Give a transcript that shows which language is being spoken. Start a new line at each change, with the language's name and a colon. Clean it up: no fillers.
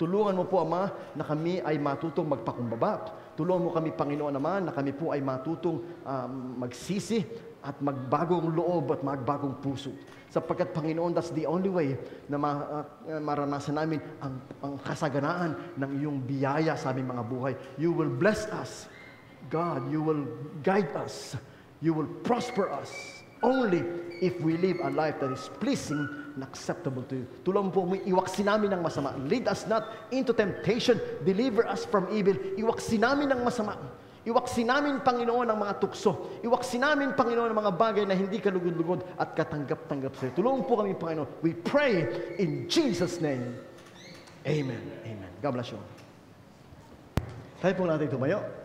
Filipino: Tulungan mo po, Ama, na kami ay matutong magpakumbaba. Tulungan mo kami, Panginoon naman, na kami po ay matutong magsisi at magbagong loob at magbagong puso. Sapagkat, Panginoon,
English: that's the only way
Filipino: na maranasan namin ang kasaganaan ng iyong biyaya sa aming mga buhay.
English: You will bless us. God, you will guide us. You will prosper us. only if we live a life that is pleasing and acceptable to you.
Filipino: Tulong po mo, iwaksin namin ng masama.
English: Lead us not into temptation. Deliver us from evil.
Filipino: Iwaksin namin ng masama. Iwaksin namin, Panginoon, ang mga tukso. Iwaksin namin, Panginoon, ang mga bagay na hindi kalugod-lugod at katanggap-tanggap sa iyo. Tulungan po kami, Panginoon.
English: We pray in Jesus' name. Amen. Amen. God bless you.
Filipino: Tayo po natin tumayo.